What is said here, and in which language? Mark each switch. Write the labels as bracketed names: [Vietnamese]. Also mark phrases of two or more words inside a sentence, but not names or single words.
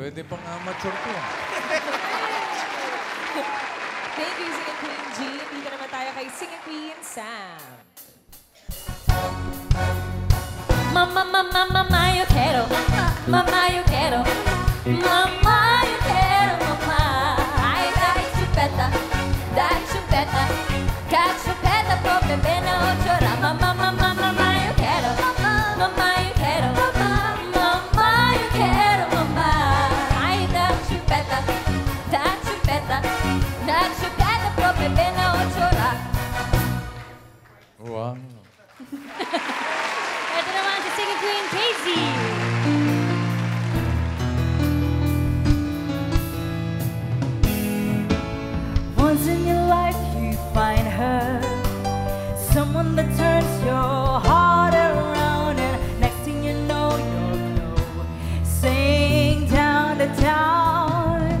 [Filipino] pang amateur ko. [English] Thank you, Singing Queen Jean. [Filipino] Dito naman tayo kay Singing Queen Sam. [Spanish] Mamá, mamá, mamá, yo quiero. Mamá, yo quiero. Mamá, yo quiero, mamá. Ay, dai chupeta, cachupeta, por bebé no llora. Mamá, mamá, mamá, yo quiero. Mamá, yo quiero. Mamá, yo quiero, mamá. Ay, dai chupeta, cachupeta, por bebé no llora. [English] Wow. [Filipino] Ito naman si Singing Queen Casey. [English] Once in your life you find her, someone that turns your heart around, and next thing you know you'll go sing down the town.